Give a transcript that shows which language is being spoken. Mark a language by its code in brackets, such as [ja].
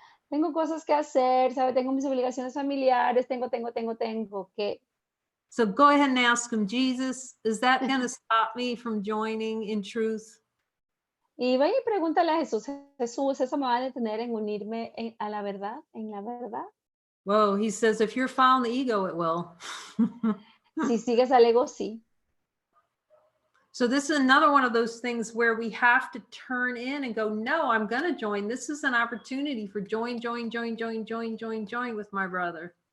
[es] Tengo cosas que hacer, ¿sabe? Tengo mis obligaciones familiares, tengo que. [en] So go ahead and ask him, Jesus, is that going to stop me from joining in truth? [es] Y vaya y pregúntale a Jesús, Jesús, ¿eso me va a detener en unirme a la verdad, en la verdad? [en] Whoa, he says, if you're following the ego, it will. [es] Si sigues al ego, sí. [en] So this is another one of those things where we have to turn in and go, no, I'm going to join. This is an opportunity for join with my brother.